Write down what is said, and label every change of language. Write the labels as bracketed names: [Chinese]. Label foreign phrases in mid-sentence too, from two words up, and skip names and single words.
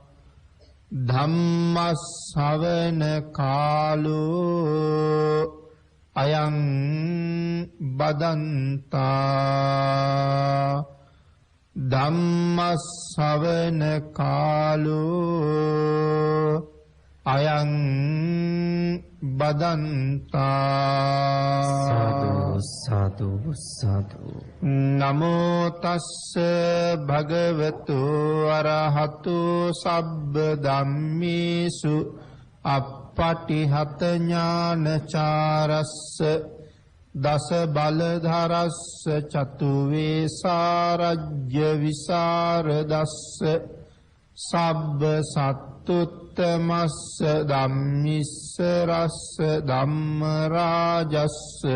[Pali] ධම්ම ශ්‍රවණ කාලෝ අයං බදන්තා. ධම්ම ශ්‍රවණ කාලෝ අයං බදන්තා. සාදු සාදු සාදු. නමෝ තස්ස භගවතු අරහතු සබ්බ ධම්මේසු අප්පටිහත ඥානචාරස්ස දස බලධරස්ස චතු වේසාරජ්‍ය විසරදස්ස සබ්බ සත්තුත්තමස්ස ධම්මිස්ස රස්ස ධම්ම රාජස්ස